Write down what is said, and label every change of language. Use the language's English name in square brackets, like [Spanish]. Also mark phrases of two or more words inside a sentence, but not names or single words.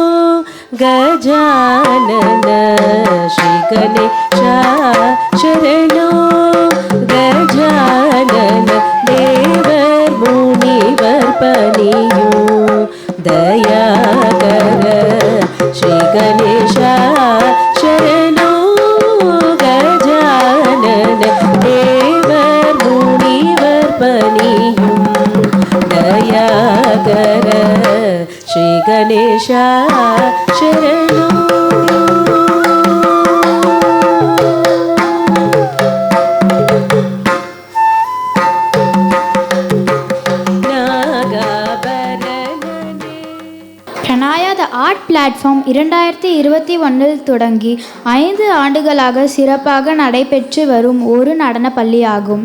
[Kannada] ಗಜಾನನ ಶ್ರೀ ಗಣೇಶ ಶರಣೋ ಗಜಾನನ ದೇವರ್ ಮುನಿವರ್ ಪನಿಯೋ ದಯಾಕರ ಶ್ರೀ ಗಣೇಶ ಶರಣೋ ಗಜಾನನ ದೇವರ್ ಮುನಿವರ್ ಪನಿಯೋ ದಯಾಕರ ಶ್ರೀ ಗಣೇಶ ಶರಣೋ. [Tamil] பிரணாயாத ஆர்ட் பிளாட்ஃபார்ம் 2021 தொடங்கி 5 ஆண்டுகளாக சிறப்பாக நடைபெற்று வரும் ஒரு நடனப் பள்ளி ஆகும்.